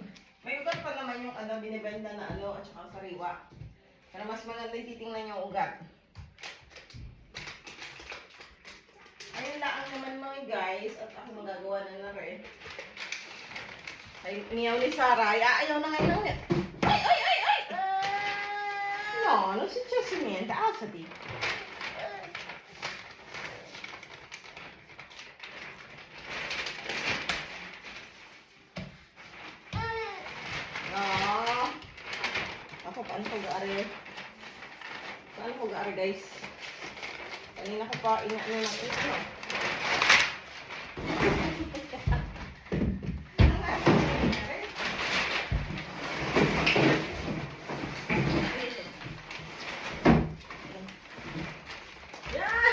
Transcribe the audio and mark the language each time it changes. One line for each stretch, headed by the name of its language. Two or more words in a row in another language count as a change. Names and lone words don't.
Filipino: May ugat pa naman yung binibenta na at saka sariwa. Para mas maganda titingnan yung ugat. Ayun lang naman mga guys. At ako magagawa na rin. Ay, miyaw ni Sarah. Ayaw na ngayon. Ay!
Italian: No, non successo niente. Alzati. No.
Filipino: Ako, paano pag-aari? Paano pag-aari, guys? Kanina ko pa inaano ng ito. Yan!